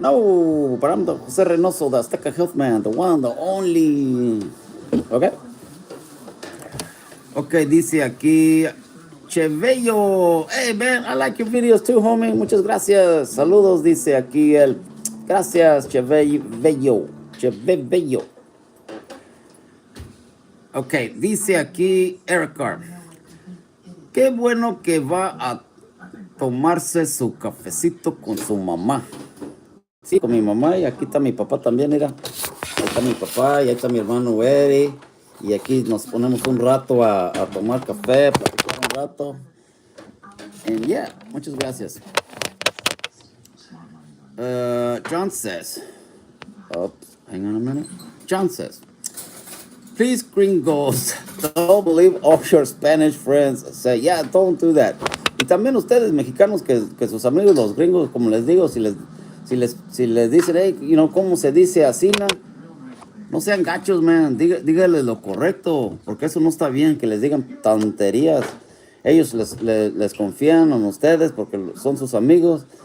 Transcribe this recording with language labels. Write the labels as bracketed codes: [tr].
[en] No, but I'm the Jose Reynoso, the Azteca Health Man, the one, the only. Okay. [es] Okay, dice aquí Chevello. [en] Hey, man, I like your videos too, homie. [es] Muchas gracias. Saludos, dice aquí el. Gracias, Chevello. Chevello. Okay, dice aquí Eric Carr. Qué bueno que va a tomarse su cafecito con su mamá. Sí, con mi mamá, y aquí está mi papá también, mira. Ahí está mi papá y ahí está mi hermano Eddie. Y aquí nos ponemos un rato a tomar café, platicar un rato. [en] And yeah, [es] muchas gracias. [en] John says, oops, hang on a minute. John says, please, gringos, don't believe all your Spanish friends say. Yeah, don't do that. [es] Y también ustedes, mexicanos, que sus amigos, los gringos, como les digo, si les dicen, hey, ¿cómo se dice así, no sean gachos, man. Dígales lo correcto, porque eso no está bien, que les digan tonterías. Ellos les confían en ustedes porque son sus amigos.